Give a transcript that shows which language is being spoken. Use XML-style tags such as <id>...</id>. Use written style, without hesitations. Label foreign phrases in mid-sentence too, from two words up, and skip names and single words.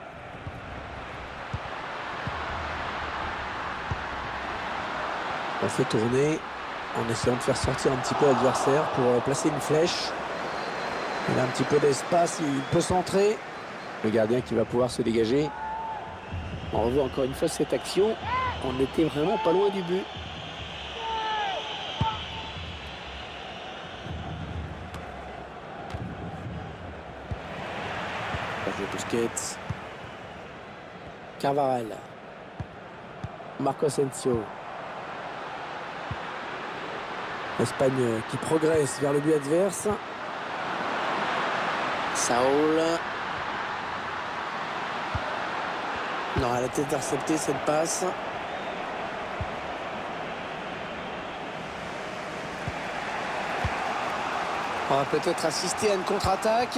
<fr>On fait tourner en essayant de faire sortir un petit peu l'adversaire pour placer une flèche. Il a un petit peu d'espace, il peut centrer. Le gardien qui va pouvoir se dégager. On revoit encore une fois cette action. On n'était vraiment pas loin du but. Sergio Busquets. Carvajal. Marco Asensio. L'Espagne qui progresse vers le but adverse. Saúl. Non, elle a été interceptée cette passe. On va peut-être assister à une contre-attaque.</fr>